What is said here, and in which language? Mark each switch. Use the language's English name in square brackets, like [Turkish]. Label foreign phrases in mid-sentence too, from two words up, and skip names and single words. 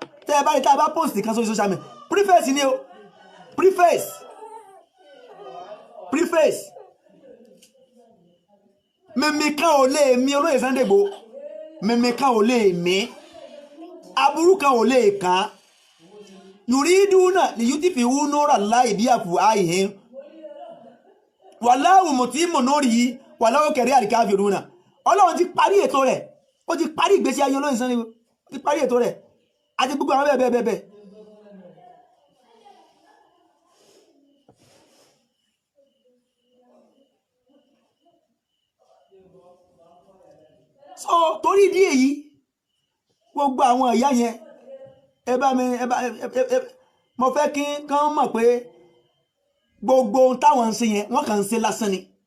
[Yoruba] tẹ́ ẹ bá rí tá a bá post kan sórí [English] social media [Yoruba] preface ni o preface mímí kan ò lè mí olóyè Sunday Igboho mímí kan ò lè mí aburú kan ò lè kàn [Arabic] يريدون ليطفئوا نور الله بأفواههم والله متم نوره ولو كره الكافرون. [Yoruba] Ọlọ́run ti parí ètò rẹ̀ ó ti parí ìgbésí ayé olóyè Sunday Igboho ó ti parí ètò rẹ̀ àti gbogbo àwọn bẹ́ẹ̀. So torí ìdí èyí gbogbo àwọn ìyá yẹn mo fẹ́ kí kán mọ̀ pé gbogbo ohun táwọn ń ṣe yẹn wọ́n kàn ń ṣe lásán ni